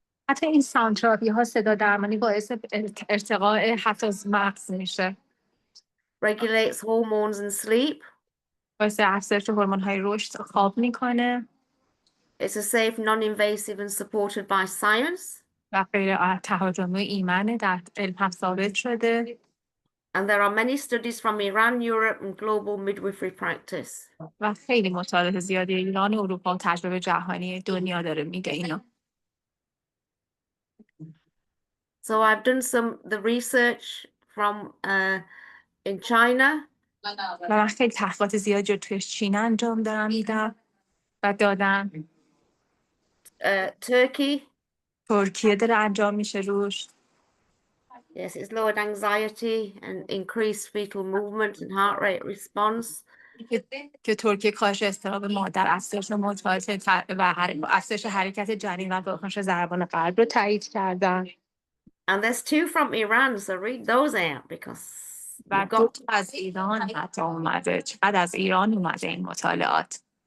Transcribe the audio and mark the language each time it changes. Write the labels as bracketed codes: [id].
[fa] حتی این ساوند تراپی ها، صدا درمانی، باعث ارتقاء حتی از مغز میشه. [en] Regulates hormones and sleep. [fa] باعث افزایش هورمون های رشد، خواب میکنه. [en] It's a safe, non-invasive and supported by science. [fa] و غیر تهاجمی ایمنه، در علم هم ثابت شده. [en] And there are many studies from Iran, Europe and global midwifery practice. [fa] و خیلی مطالعات زیادی ایران، اروپا و تجربه جهانی دنیا داره میگه اینو. [en] So I've done the research from in China. [fa] و من خیلی تحقیقات زیادی رو توی چین انجام میدم و دادم. [en] Turkey. [fa] ترکیه داره انجام میشه روش. [en] Yes, it's lowered anxiety and increased fetal movement and heart rate response. [fa] که ترکیه کاهش اضطراب مادر، افزایش موتیلیته و افزایش حرکت جنین و واکنش ضربان قلب رو تایید کردن. [en] And there's 2 from Iran, so read those out because [fa] و 2 از ایران حتی اومده. چقدر از ایران اومده این مطالعات.